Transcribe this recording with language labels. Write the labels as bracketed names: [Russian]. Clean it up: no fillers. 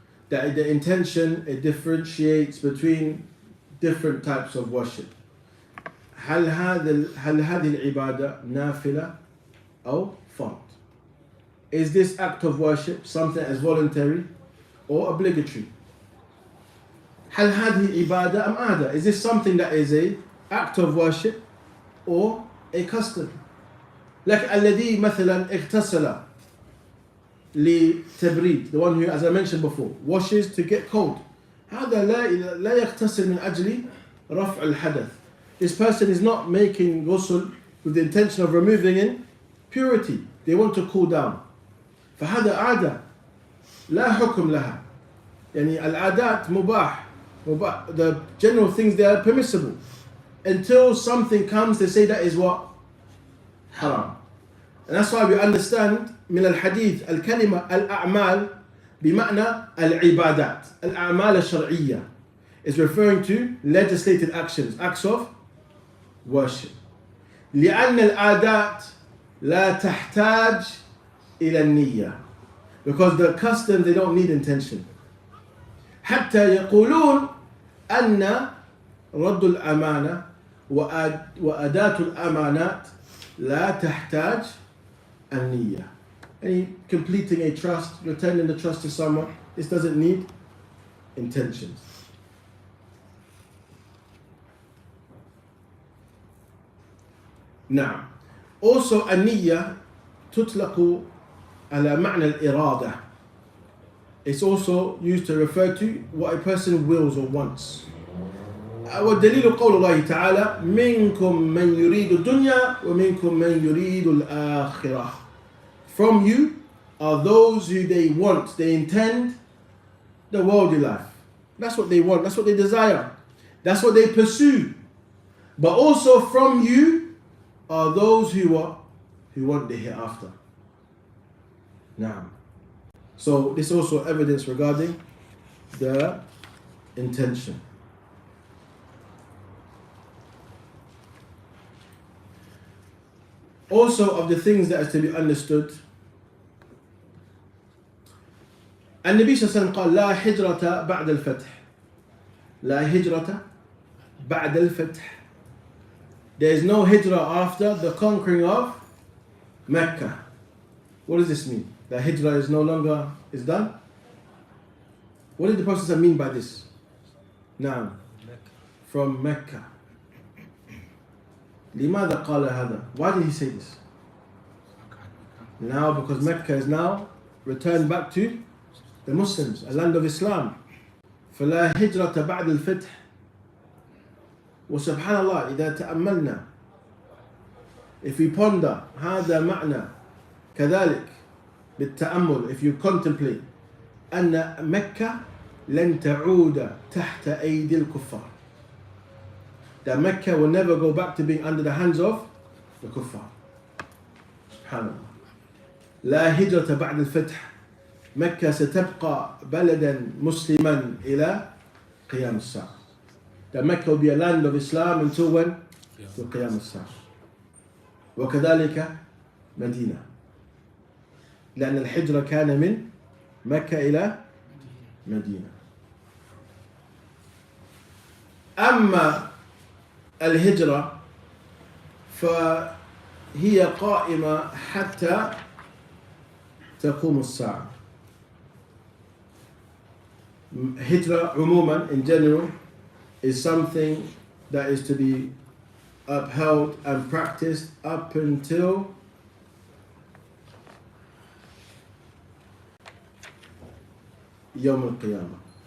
[English] That the intention, it differentiates between different types of worship. [Arabic] هل هذه العبادة نافلة أو فرض? [English] Is this act of worship something as voluntary or obligatory? [Arabic] هل هذه عبادة أم عادة? [English] Is this something that is a act of worship or a custom? Like الذي مثلا اغتسل لتبريد, the one who, as I mentioned before, washes to get cold. [Arabic] هذا لا يغتسل من أجل رفع الحدث. [English] This person is not making ghusl with the intention of removing impurity. [Arabic] They want to cool down. فهذا عادة لا حكم لها. يعني العادات مباح. [English] The general things, they are permissible. Until something comes, they say that is what? Haram. [Arabic] And that's why we understand من الحديث الكلمة الأعمال بمعنى العبادات. [English] الأعمال الشرعية is referring to legislated actions, acts of worship. [Arabic] لأن العادات لا تحتاج إلى النية. [English] Because the customs, they don't need intention. [Arabic] حتى يقولون أن رد الأمانة وأداة الأمانات لا تحتاج النية. [English] Any completing a trust, returning the trust to someone, this doesn't need intentions. [Arabic] نعم. Also النية تطلق على معنى الإرادة. [English] It's also used to refer to what a person wills or wants. [Arabic] والدليل قول الله تعالى منكم من يريد الدنيا ومنكم من يريد الآخرة. [English] From you are those who they want, they intend the worldly life. That's what they want, that's what they desire, that's what they pursue. But also from you are those who want the hereafter. Now, so this is also evidence regarding the intention. [Arabic] Also of the things that is to be understood, النبي صلى الله عليه وسلم قال لا هجرة بعد الفتح. لا هجرة بعد الفتح. [English] There is no hijrah after the conquering of Mecca. What does this mean? That hijrah is no longer is done? What did the Prophet mean by this? Now, from Mecca. لماذا قال هذا? Why did he say this? Now, because Mecca is now returned back to the Muslims, a land of Islam. [Arabic] فلا هجرة بعد الفتح. وسبحان الله إذا تأملنا [English] If we ponder هذا معنى كذلك بالتأمل, if you contemplate أن مكة لن تعود تحت أيدي الكفار, that Mecca will never go back to being under the hands of the kuffar. [Arabic] Subhanallah. لا هجرة بعد الفتح. مكة ستبقى بلدا مسلما إلى قيام الساعة. [English] That Mecca will be a land of Islam until when? [Arabic] Till قيام الساعة. وكذلك مدينة. لأن الحجرة كان من مكة إلى مدينة. أما الهجرة فهي قائمة حتى تقوم الساعة. [English] Hijrah عموما, in general, is something that is to be upheld and practiced up until يوم القيامة.